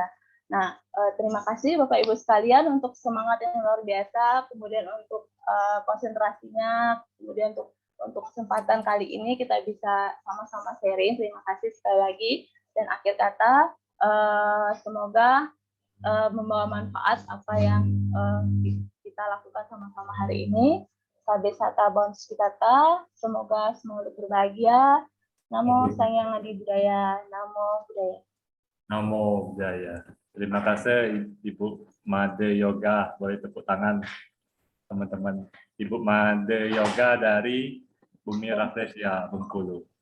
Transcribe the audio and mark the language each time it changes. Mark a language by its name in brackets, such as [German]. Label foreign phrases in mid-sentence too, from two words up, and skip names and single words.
[Indonesian] Nah, terima kasih Bapak Ibu sekalian untuk semangat yang luar biasa, kemudian untuk konsentrasinya, kemudian untuk kesempatan kali ini kita bisa sama-sama sharing. Terima kasih sekali lagi. Dan akhir kata, semoga membawa manfaat apa yang kita lakukan sama-sama hari ini. [Pali] Sabe sata bonus kitata, [Indonesian] semoga semua berbahagia. [Pali] Namo Sang Yang Adi Budaya, Namo Budaya. Namo Buddhaya. [Indonesian] Terima kasih Ibu Made Yoga. Boleh tepuk tangan teman-teman. Ibu Made Yoga dari Bumi Rafflesia, Bengkulu.